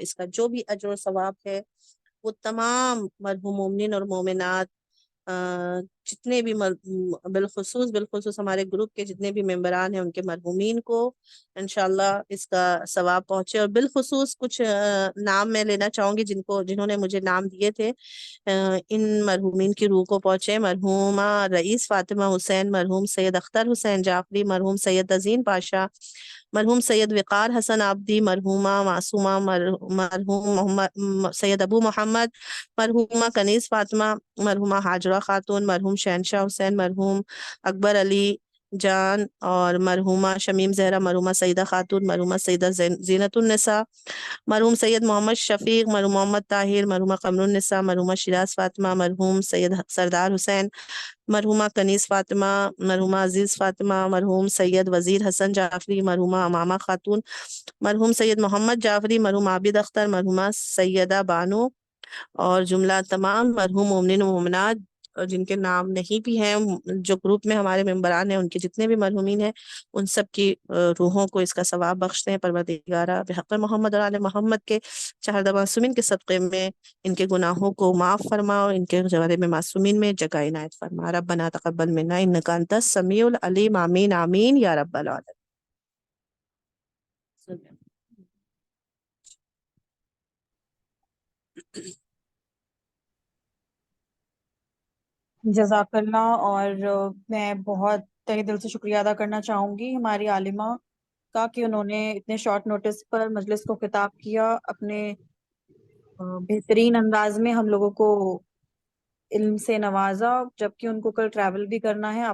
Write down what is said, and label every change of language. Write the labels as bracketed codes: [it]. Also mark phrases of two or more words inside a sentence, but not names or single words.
[ur] اس کا جو بھی اجر اور ثواب ہے وہ تمام مرحوم مومن اور مومنات جتنے بھی بالخصوص ہمارے گروپ کے جتنے بھی ممبران ہیں ان کے مرحومین کو [ar] إن شاء الله [ur] اس کا ثواب پہنچے. اور بالخصوص کچھ نام میں لینا چاہوں گی جنہوں نے مجھے نام دیے تھے، ان مرحومین کی روح کو پہنچے. مرحومہ رئیس فاطمہ حسین، مرحوم سید اختر حسین جعفری، مرحوم سید تزئین پاشا، مرحوم سید وقار حسن عابدی، مرحومہ معصومہ، مرحوم محمد سید ابو محمد، مرحومہ کنیز فاطمہ، مرحومہ ہاجرہ خاتون، مرحوم شہنشاہ حسین، مرحوم اکبر علی جان اور مرحومہ شمیم زہرا، مرحومہ سعیدہ خاتون، مرحومہ سعیدہ زینت النساء، مرحوم سید محمد شفیق، مرحوم محمد طاہر، مرحومہ قمر النساء، مرحومہ شیراز فاطمہ، مرحوم سید سردار حسین، مرحومہ کنیز فاطمہ، مرحومہ عزیز فاطمہ، مرحوم سید وزیر حسن جعفری، مرحومہ امامہ خاتون، مرحوم سید محمد جعفری، مرحوم عابد اختر، مرحومہ سیدہ بانو اور جملہ تمام مرحوم مومن مومنات جن کے نام نہیں بھی ہیں، جو گروپ میں ہمارے ممبران ہیں، ان کے جتنے بھی مرحومین ہیں ان سب کی روحوں کو اس کا ثواب بخشتے ہیں. پروردگارا بحق محمد اور آل محمد کے چہاردہ معصومین کے صدقے میں ان کے گناہوں کو معاف فرما اور ان کے جوار میں معصومین میں جگہ عنایت فرما. [ar] ربنا تقبل منا إنك أنت السميع العليم، آمين آمين يا رب العالمين. [ur] جزاک اللہ. اور میں بہت تہہ دل سے شکریہ ادا کرنا چاہوں گی ہماری عالمہ کا کہ انہوں نے اتنے [en] short notice [ur] پر مجلس کو خطاب کیا، اپنے بہترین انداز میں ہم لوگوں کو علم سے نوازا، جبکہ ان کو کل ٹریول بھی کرنا ہے.